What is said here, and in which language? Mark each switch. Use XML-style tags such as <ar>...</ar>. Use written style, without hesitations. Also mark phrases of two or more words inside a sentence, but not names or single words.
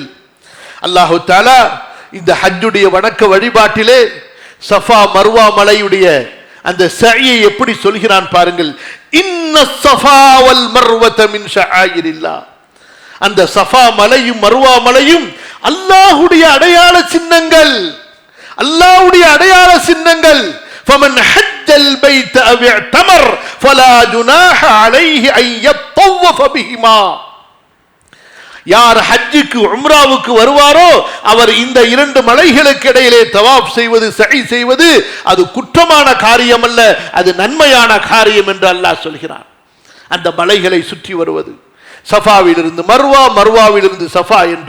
<ar>الله تعالى</ar> <ta>இந்த ஹஜ்ஜுடைய வணக்க வழிபாட்டிலே சஃபா மர்வா மலையுடைய அந்த சஇயை எப்படி சொல்கிறான் பாருங்கள்.</ta> <ar>إن الصفا والمروة من شعائر الله,</ar> <ta>அந்த சஃபா மலையும் மர்வா மலையும் அல்லாஹ்வுடைய அடையாள சின்னங்கள், அல்லாஹ்வுடைய அடையாள சின்னங்கள்.</ta> <ar>فمن حج البيت أو اعتمر فلا جناح عليه أن يطوف بهما.</ar> <ta>யார் ஹஜ்ஜுக்கு உம்ராவுக்கு வருவாரோ அவர் இந்த இரண்டு மலைகளுக்கு இடையிலே தவாப் செய்வது, சஇ செய்வது அது குற்றமான காரியம் அல்ல, அது நன்மையான காரியம் என்று அல்லாஹ் சொல்கிறான். அந்த மலைகளை சுற்றி வருவது, சஃபாவிலிருந்து மர்வா, மர்வாவிலிருந்து சஃபா என்று.</ta>